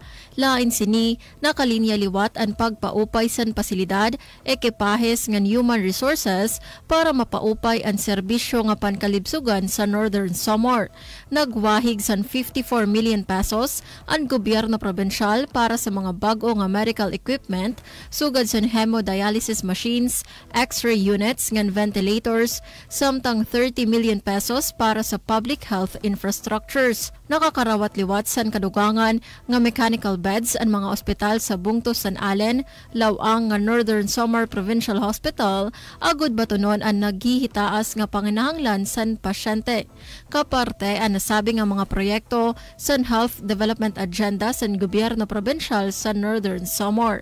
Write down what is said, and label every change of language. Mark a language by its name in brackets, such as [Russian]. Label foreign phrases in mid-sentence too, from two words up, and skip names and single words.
[Waray] Lain sini nakalinya liwat ang pagpaupay sa pasilidad, ekipahes ngan [English] human resources [Waray] para mapaupay ang serbisyo nga pankalibsugan sa Northern Samar. Nagwahig sa 54 million pesos ang gobyerno probensyal para sa mga bag-o nga [English] medical equipment, [Waray] sugad sa [English] hemodialysis machines, X-ray units [Waray] ngan ventilators, samtang 30 million pesos para sa [English] public health infrastructures. [Waray] Nakakarawat liwat san kadugangan nga [English] mechanical beds [Waray] ang mga ospital sa Bungtos San Allen, Lauang nga Northern Samar Provincial Hospital, agud batunon ang naghihitaas nga panginahanglan san pasyente. Kaparte ang nasabi nga mga proyekto san Health Development Agenda san gobyerno provincial sa Northern Samar.